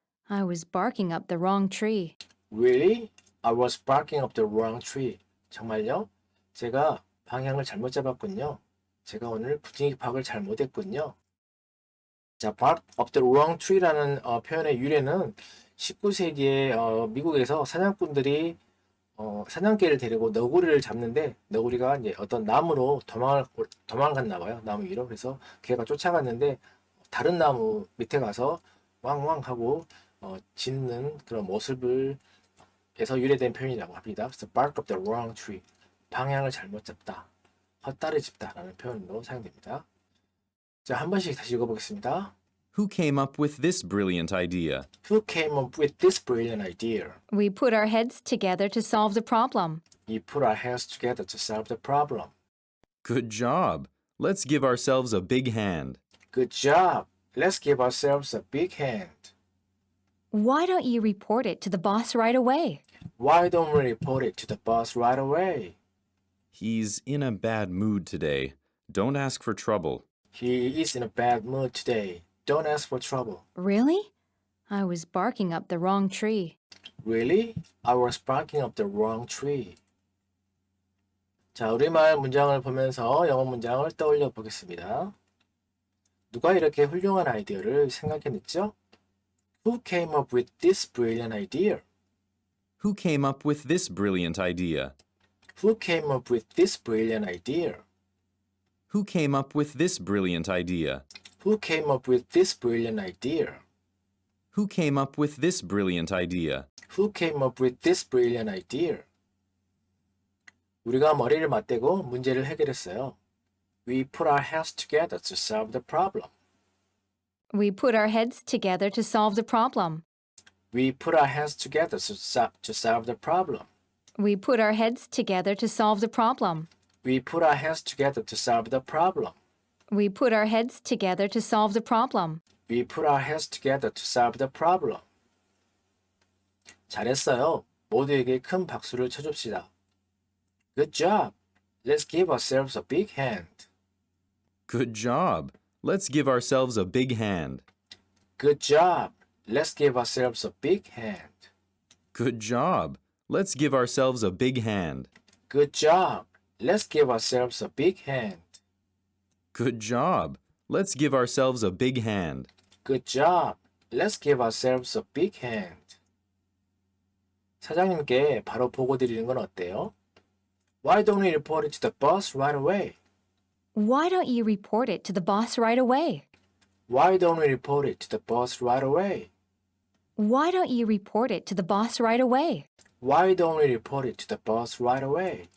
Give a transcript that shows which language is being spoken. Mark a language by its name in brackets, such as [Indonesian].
[English] I was barking up the wrong tree. Really? I was barking up the wrong tree. [Korean] 정말요? 제가 방향을 잘못 잡았군요. 제가 오늘 분위기 파악을 잘못했군요. 자, [English] bark up the wrong tree [Korean] 라는 표현의 유래는 19세기에 미국에서 사냥꾼들이 사냥개를 데리고 너구리를 잡는데 너구리가 이제 어떤 나무로 도망갔나 봐요. 나무 위로. 그래서 걔가 쫓아갔는데 다른 나무 밑에 가서 왕왕 하고 짖는 그런 모습을 에서 유래된 표현이라고 합니다. 그래서 [English] bark up the wrong tree. [Korean] 방향을 잘못 잡다. 헛다리 짚다라는 표현으로 사용됩니다. 자, 한 번씩 다시 읽어보겠습니다. [English] Who came up with this brilliant idea? Who came up with this brilliant idea? We put our heads together to solve the problem. We put our heads together to solve the problem. Good job. Let's give ourselves a big hand. Good job. Let's give ourselves a big hand. Why don't you report it to the boss right away? Why don't we report it to the boss right away? He's in a bad mood today. Don't ask for trouble. He is in a bad mood today. Don't ask for trouble. Really? I was barking up the wrong tree. Really? I was barking up the wrong tree. [Korean] 자, 우리말 문장을 보면서 영어 문장을 떠올려 보겠습니다. 누가 이렇게 훌륭한 아이디어를 생각해냈죠? [English] Who came up with this brilliant idea? Who came up with this brilliant idea? Who came up with this brilliant idea? Who came up with this brilliant idea? Who came up with this brilliant idea? Who came up with this brilliant idea? Who came up with this brilliant idea? [Korean] 우리가 머리를 맞대고 문제를 해결했어요. [English] We put our heads together to solve the problem. We put our heads together to solve the problem. We put our heads together to solve the problem. We put our heads together to solve the problem. We put our heads together to solve the problem. We put our heads together to solve the problem. We put our heads together to solve the problem. [Korean] 잘했어요. 모두에게 큰 박수를 쳐줍시다. [English] Good job. Let's give ourselves a big hand. Good job. Let's give ourselves a big hand. Good job. Let's give ourselves a big hand. Good job. Let's give ourselves a big hand. Good job. Let's give ourselves a big hand. Good job. Let's give ourselves a big hand. Good job. Let's give ourselves a big hand. [Korean] 사장님께 바로 보고 드리는 건 어때요? [English] Why don't we report it to the boss right away? Why don't you report it to the boss right away? Why don't we report it to the boss right away? Why don't you report it to the boss right away? Why don't we report it to the boss right away?